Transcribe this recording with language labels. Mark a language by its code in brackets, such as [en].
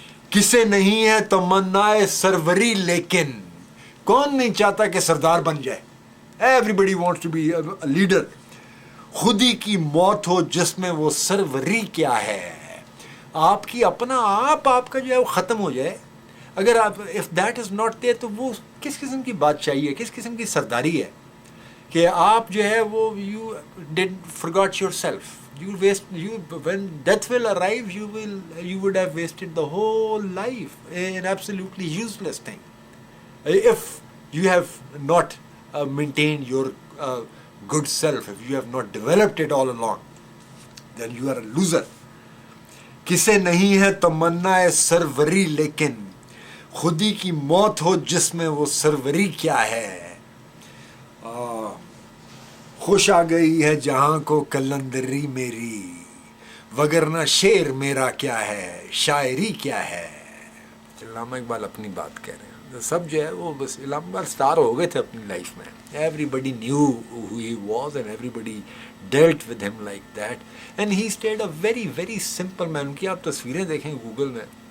[ur] کسے نہیں ہے تمنا سروری، لیکن کون نہیں چاہتا کہ سردار بن جائے، [en] Everybody wants to be a leader. [ur] خودی کی موت ہو جس میں وہ سروری کیا ہے، آپ کی اپنا آپ کا جو ہے وہ ختم ہو جائے، اگر آپ [en] if that is not there [ur] تو وہ کس قسم کی بادشاہی ہے، کس قسم کی سرداری ہے کہ آپ جو ہے وہ [en] You did forgot yourself. When death will arrive, you would have wasted the whole life in absolutely useless thing. If you have not maintained your good self, if you have not developed it all along, then you are a loser. [ur] کسے نہیں ہے تمنا سروری، لیکن خودی کی موت ہو جس میں وہ سروری کیا ہے۔ خوش آ گئی ہے جہاں کو کلندری میری، وگرنہ شعر میرا کیا ہے، شاعری کیا ہے۔ علامہ اقبال اپنی بات کہہ رہے ہیں، سب جو ہے وہ بس علامہ اقبال سٹار ہو گئے تھے اپنی لائف میں، [en] Everybody knew who he was and everybody dealt with him like that, and he stayed a very very simple man. [ur] ان کی آپ تصویریں دیکھیں گوگل میں،